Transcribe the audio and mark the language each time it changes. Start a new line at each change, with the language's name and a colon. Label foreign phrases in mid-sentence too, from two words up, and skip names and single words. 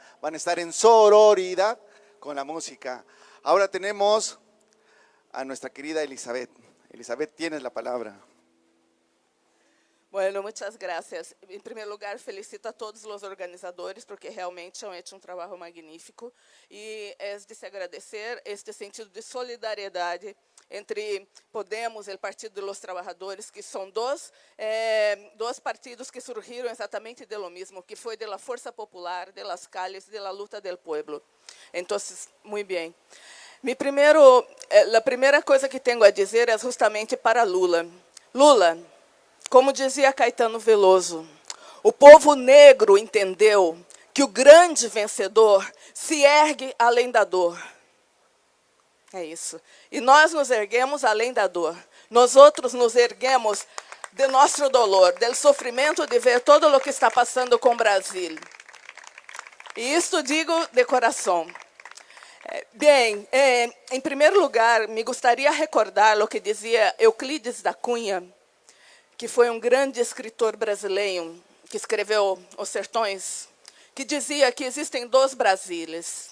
Spanish: Van a estar en sororidad con la música. Ahora tenemos a nuestra querida Elizabeth. Elizabeth, tienes la palabra. Bueno, muchas gracias.
Portuguese: Em primeiro lugar, felicito a todos os organizadores, porque realmente
Spanish: han hecho
Portuguese: um trabalho magnífico. E é de se agradecer este sentido de solidariedade entre Podemos e o Partido dos Trabalhadores, que são dois partidos que surgiram exatamente de lo mesmo, que foi da força popular,
Spanish: de las calles, de la luta del pueblo.
Portuguese: Então, muito bem. A primeira coisa que tenho a dizer é justamente para Lula. Lula, como dizia Caetano Veloso, o povo negro entendeu que o grande vencedor se ergue além da dor. É isso. E nós nos erguemos além da dor. Nós outros nos erguemos de nosso dolor, del sofrimento de ver todo o que está passando com o Brasil. E isto digo de coração. Bem, em primeiro lugar, me gostaria recordar o que dizia Euclides da Cunha, que foi um grande escritor brasileiro, que escreveu Os Sertões, que dizia que existem dois Brasiles.